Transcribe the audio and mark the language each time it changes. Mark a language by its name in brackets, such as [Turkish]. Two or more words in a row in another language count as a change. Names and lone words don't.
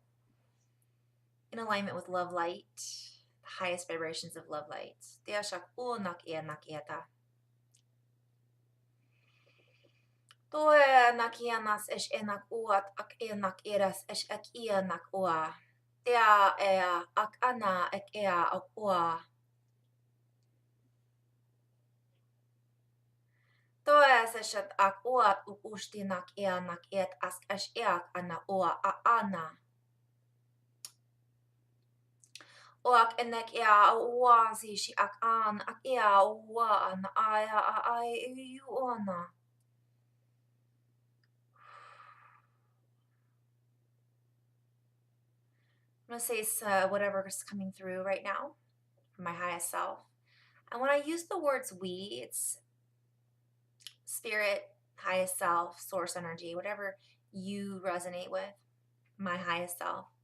[English] In alignment with love light, the highest vibrations of love light. Toe nakianas ish enak uat ak enak eras ish ek ianak ua. Tea ea ak ana ek ea ak ua. Toe seshat ak uat ukushtinak eanak et ask ish eak ana ua a ana. Oak enek ea ua zishi ak an ak ea ua ana aya a ai uana. I'm going to say whatever is coming through right now from my highest self. And when I use the words we, it's spirit, highest self, source energy, whatever you resonate with, my highest self.